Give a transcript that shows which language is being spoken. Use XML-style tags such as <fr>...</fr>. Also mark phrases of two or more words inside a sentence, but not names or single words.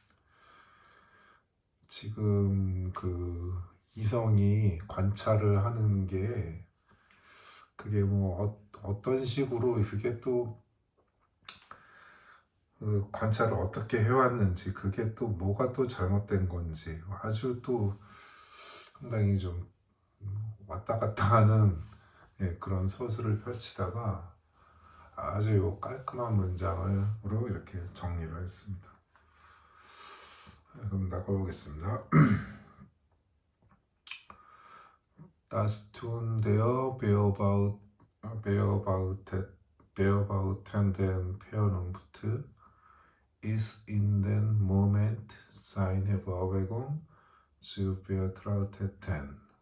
<ko>지금 그 이성이 관찰을 하는 게 그게 뭐 어떤 식으로 그게 또 그 관찰을 어떻게 해왔는지, 그게 또 뭐가 또 잘못된 건지 아주 또 상당히 좀 왔다 갔다 하는 그런 서술을 펼치다가 아주 요 깔끔한 문장으로 이렇게 정리를 했습니다. 그럼 나가보겠습니다.</ko> <de>Das Tun der beobachtenden Vernunft ist in dem Moment seine Bewegung zu betrachten,</de>